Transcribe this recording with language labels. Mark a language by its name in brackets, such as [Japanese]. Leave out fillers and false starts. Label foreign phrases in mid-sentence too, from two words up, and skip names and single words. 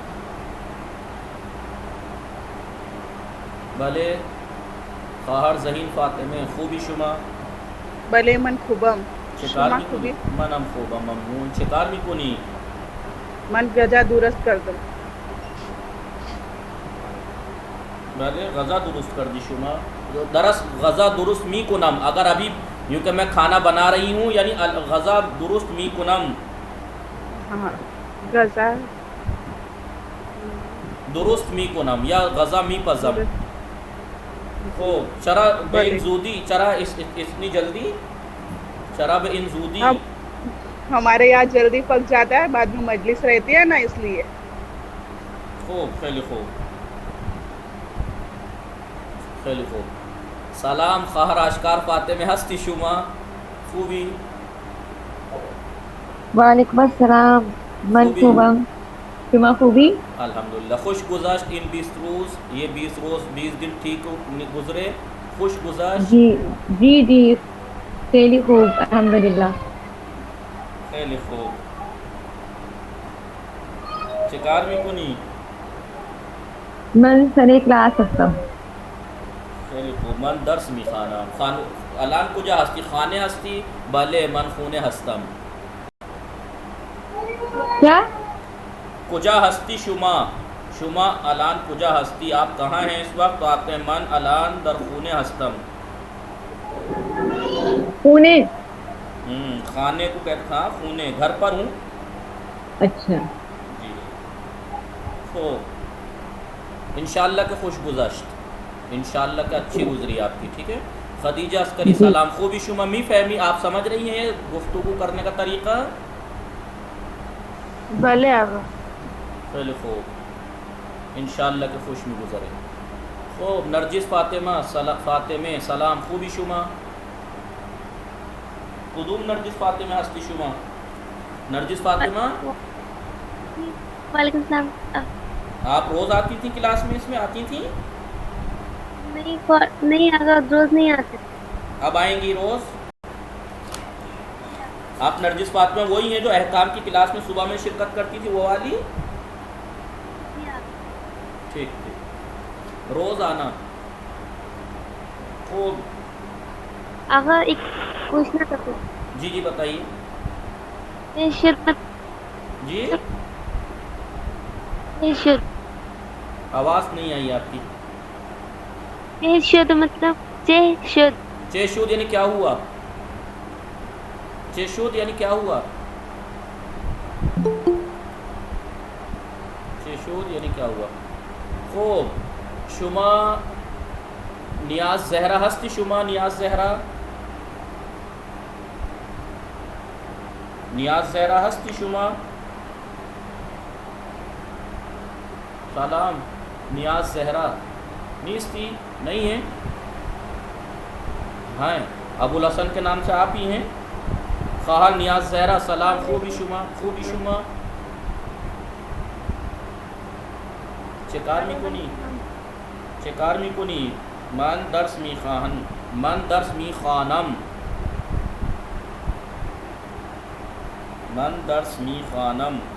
[Persian] بله خواهر ذهین فاطمه خوبی شما؟ بله من خوبم. چکار شما میکنی؟ خوبی؟ منم خوبم ممنون. چکار میکنی؟ من غذا درست کردم. بله غذا درست کردی شما؟ درست غذا درست میکنم. [Urdu] اگر ابھی یوں کہ میں کھانا بنا رہی ہوں یعنی [Persian] غذا درست میکنم. [Urdu] ہاں غذا [Persian] درست میکنم یا غذا میپزم. خوب. چرا به این زودی؟ چرا [Urdu] اتنی جلدی؟ [Persian] چرا به این زودی؟ [Urdu] اب ہمارے یہاں جلدی پک جاتا ہے، بعد میں مجلس رہتی ہے نا اس لیے. [Persian] خوب. خیلی خوب. خیلی خوب. سلام خواهر اشکار فاطمه هستی شما؟ خوبی؟ [Arabic] وعلیکم السلام. من [Persian] خوبی؟ خوبم. شما خوبی؟ [Urdu] الحمدللہ. [Persian] خوش گذشت این 20 روز؟ [Urdu] یہ 20 روز 20 دن ٹھیک گزرے؟ [Persian] خوش گذشت؟ جی خیلی خوب الحمدللہ. خیلی خوب. چه کار میکنی؟ من سر کلاس هستم. خیلی خوب. من درس میخوانم. الان کجا هستی؟ خانه هستی؟ بله من خونه هستم. [Urdu] کیا؟ [Persian] کجا ہستی شما؟ شما الان کجا ہستی؟ [Urdu] آپ کہاں ہیں اس وقت؟ تو آپ کے [Persian] من الان در خونه هستم. [Urdu] پونے. خانے کو کہتے ہیں خونے. گھر پر ہوں. اچھا جی. [Persian] تو انشاءاللہ کہ خوش گذشت. [Urdu] انشاءاللہ کہ اچھی گزری آپ کی. ٹھیک ہے. [Persian] خدیجہ عسکری سلام، خوبی شما؟ می فہمی؟ [Urdu] آپ سمجھ رہی ہیں گفتگو کرنے کا طریقہ؟ [Persian] بله آقا. خیلی خوب. انشاءاللہ کہ خوش می گزرے. خوب. نرجس فاطمه فاطمه سلام خوبی شما؟ کدوم نرجس فاطمه هستی شما؟ نرجس فاطمه [Arabic] وعلیکم السلام. [Urdu] آپ روز آتی تھی کلاس میں، اس میں آتی تھی؟ نہیں اگر روز نہیں آتے. اب آئیں گی روز؟ آپ نرجس فاطمہ وہی ہیں جو احکام کی کلاس میں صبح میں شرکت کرتی تھی، وہ والی؟ ٹھیک ٹھیک، روز آنا. خوب. اگر ایک پوچھنا تھا. جی جی بتائیے. شرکت جی آواز نہیں آئی آپ کی. [Persian] شد مطلب شد [Urdu] چیشود یعنی کیا ہوا؟ چیشود یعنی کیا ہوا؟ چیشود یعنی کیا ہوا؟ [Persian] خوب. شما نیاز زہرا ہستی شما؟ نیاز زہرا، نیاز زہرا ہستی شما؟ سلام. نیاز زہرا نیستی؟ [Urdu] نہیں ہے؟ ہاں، ابو الحسن کے نام سے آپ ہی ہیں. [Persian] خواہ نیاز زہرا سلام خوبی شما؟ خوبی شما؟ چکار میکنی؟ چکار میکنی؟ من درس میخواهن، من درس میخوانم، من درس میخوانم.